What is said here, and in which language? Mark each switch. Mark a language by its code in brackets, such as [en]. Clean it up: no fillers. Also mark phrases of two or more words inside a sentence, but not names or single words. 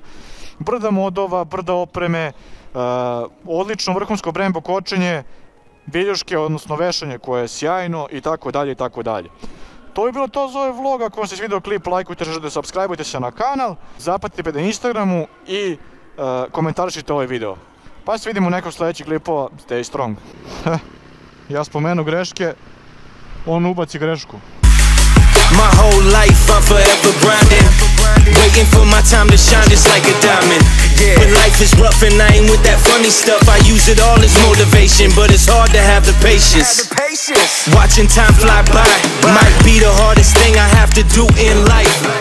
[bs] Brda modova, brda opreme, odlično vrhunsko Brembo kočenje, viljuške, odnosno vešanje koje je sjajno i tako dalje i tako dalje. To je bilo to za ovaj vlog. Ako vam se svidio klip, lajkujte, subscribeujte se na kanal, zapratite me na Instagramu i komentarišite ovaj video. Pa se vidimo u nekom sljedećih klipova, [en] stay strong. [bs] Ja spomenu greške, on ubaci grešku. [en] My whole life I'm forever grinding, waiting for my time to shine just like a diamond. When life is rough and I ain't with that funny stuff, I use it all as motivation, but it's hard to have the patience. Watching time fly by might be the hardest thing I have to do in life.